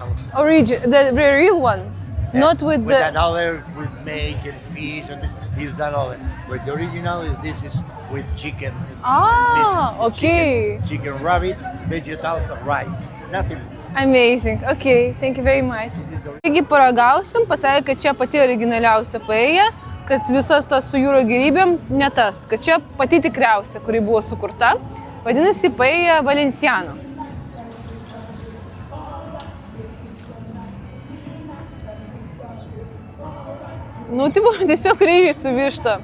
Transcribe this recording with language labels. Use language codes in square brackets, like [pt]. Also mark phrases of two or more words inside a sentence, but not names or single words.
[en] The real one. Not with With the... another, with steak and fish, and this that other. But the original is this is with chicken. It's Ah, with okay. Chicken rabbit, vegetables, and rice. Nothing. Amazing. Okay, thank you very much. [lt] Taigi paragausim, pasakė, kad čia pati originaliausia paella, kad visas tas su jūro gėrybėm ne tas, kad čia pati tikriausia, kuri buvo sukurta, vadinasi paella Valenciano. Nu, tipo, tiesiog ryžiai su višta.